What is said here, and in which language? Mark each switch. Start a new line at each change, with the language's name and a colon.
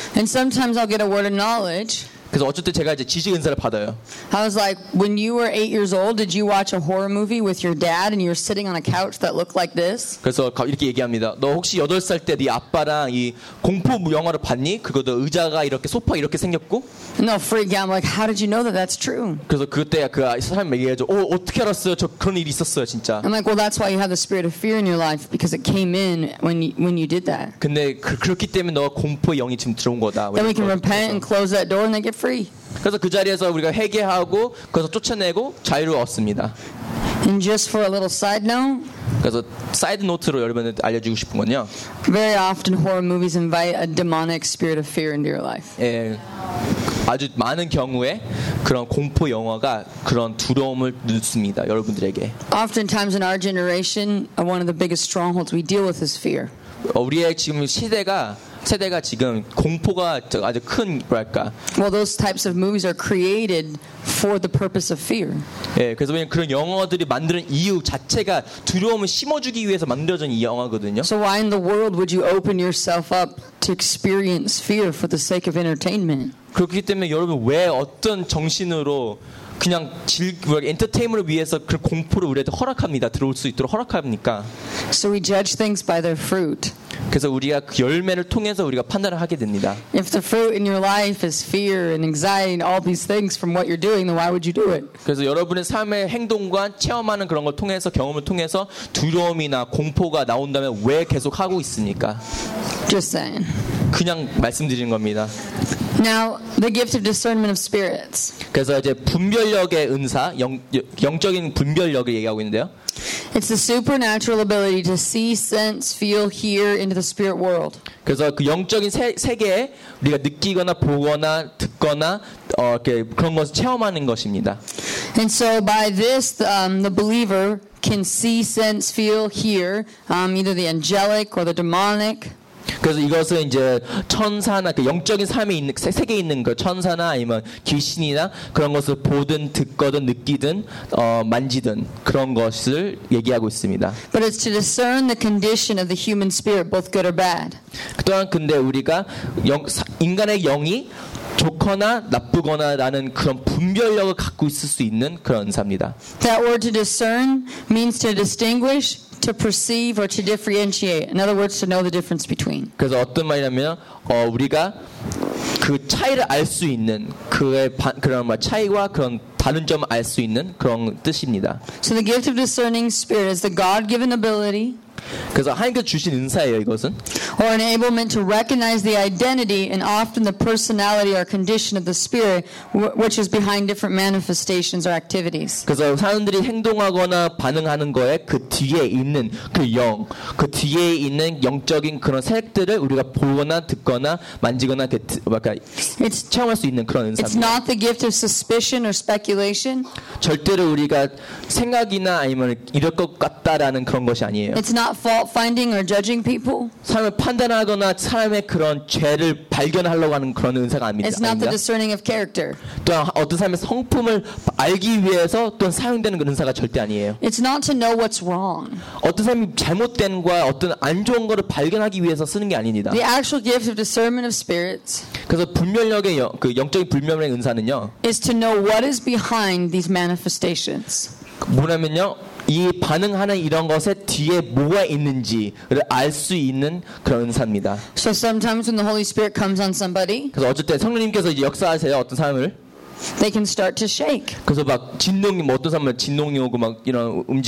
English: And sometimes I'll get a word of knowledge.
Korean: 그래서 어쨌든 제가 이제 지식 은사를 받아요.
English: I was like, when you were 8 years old, did you watch a horror movie with your dad and you were sitting on a couch that looked like this?
Korean: 그래서 이렇게 얘기합니다. 너 혹시 8살 때 네 아빠랑 이 공포 영화를 봤니? 그거 너 의자가 이렇게 소파 이렇게 생겼고?
English: No, freak out. I'm like, how did you know that that's true?
Korean: 그래서 그때 그 사람 얘기해줘. 어떻게 알았어요? 저 그런 일이 있었어요, 진짜.
English: I'm like, well, that's why you have the spirit of fear in your life because it came in when you did that.
Korean: 근데 그렇기 때문에 너가 공포 영이 지금 들어온 거다.
English: Then we can repent and close that door and then get free.
Korean: 그래서 그 자리에서 우리가 회개하고 그것을 쫓아내고 자유를 얻습니다.
English: And just for a little side note.
Korean: 그래서 사이드 노트로 여러분들 알려 주고 싶은 건요.
English: Very often horror movies invite a demonic spirit of fear into your life.
Korean: 예. 아주 많은 경우에 그런 공포 영화가 그런 두려움을 넣습니다. 여러분들에게.
English: Oftentimes in our generation, one of the biggest strongholds we deal with is fear.
Korean: 우리의 지금 시대가 세대가 지금 공포가 아주 큰 뭐랄까?
English: Well, those types of movies are created for the purpose of fear.
Korean: 예, 그래서 그냥 그런 영화들이 만드는 이유 자체가 두려움을 심어주기 위해서 만들어진 이 영화거든요.
English: So why in the world would you open yourself up to experience fear for the sake of entertainment?
Korean: 그렇기 때문에 여러분 왜 어떤 정신으로 그냥 엔터테인먼트를 위해서 그 공포를 우리한테 허락합니다. 들어올 수 있도록 허락합니까?
English: So we judge things by their fruit.
Korean: 그래서 우리가 그 열매를 통해서 우리가 판단을 하게 됩니다.
English: If the fruit in your life is fear and anxiety and all these things from what you're doing, then why would you do it?
Korean: 그래서 여러분의 삶의 행동과 체험하는 그런 걸 통해서 경험을 통해서 두려움이나 공포가 나온다면 왜 계속 하고 있습니까?
English: Just saying.
Korean: 그냥 말씀드리는 겁니다.
English: Now, the gift of discernment of spirits.
Korean: 그래서 이제 분별력의 은사, 영적인 분별력을 얘기하고 있는데요.
English: It's the supernatural ability to see, sense, feel, hear into the spirit world.
Korean: 그래서 그 영적인 세계에 우리가 느끼거나 보거나 듣거나 이렇게 그런 것을 체험하는 것입니다.
English: And so by this, the believer can see, sense, feel, hear either the angelic or the demonic.
Korean: 그래서 이것은 이제 천사나 그 영적인 삶이 있는 세계에 있는 것, 천사나 아니면 귀신이나 그런 것을 보든 듣거든 느끼든 만지든 그런 것을 얘기하고 있습니다.
English: But it's to discern the condition of the human spirit, both good or bad.
Korean: 또한 근데 우리가 인간의 영이 좋거나 나쁘거나라는 그런 분별력을 갖고 있을 수 있는 그런 은사입니다.
English: That word to discern means to distinguish. To perceive or to differentiate. In other words, to know the difference between.
Korean: 그래서 어떤 말이냐면 우리가 그 차이를 알 수 있는 그의 그런 말 차이와 그런 다른 점을 알 수 있는 그런 뜻입니다.
English: So the gift of discerning spirit is the God-given ability.
Korean: 그래서 하나님께서 주신 은사예요, 이것은.
English: Or enablement to recognize the identity and often the personality or condition of the spirit which is behind different manifestations or activities.
Korean: 그래서 사람들이 행동하거나 반응하는 거에 그 뒤에 있는 그 영, 그 뒤에 있는 영적인 그런 색들을 우리가 보거나 듣거나 만지거나 그러니까 체험할 수 있는 그런 은사입니다.
English: It's not the gift of suspicion or speculation.
Korean: 절대로 우리가 생각이나 아니면 이럴 것 같다라는 그런 것이 아니에요.
English: It's not fault finding or judging people.
Korean: 사람을 판단하거나 사람의 그런 죄를 발견하려고 하는 그런 은사가 아닙니다.
English: It's not the discerning of character.
Korean: 또 어떤 사람의 성품을 알기 위해서 또 사용되는 그런 은사가 절대 아니에요.
English: It's not to know what's wrong.
Korean: 어떤 사람이 잘못된 거 어떤 안 좋은 거를 발견하기 위해서 쓰는 게 아닙니다.
English: The actual gift of discernment of spirits.
Korean: 그래서 분별력의 그 영적인 분별력의 은사는요.
English: Is to know what is behind these manifestations.
Korean: 뭐냐면요. 이 반응하는 이런 것에 뒤에 뭐가 있는지를 알 수 있는 그런 은사입니다.
English: So sometimes when the Holy Spirit comes on somebody,
Korean: 그래서 어쨌든 성령님께서 이제 역사하세요 어떤 사람을.
English: They can start to shake.
Korean: 그래서 막 진동이 뭐 어떤 사람을 진동이 오고 막 이런 움직임.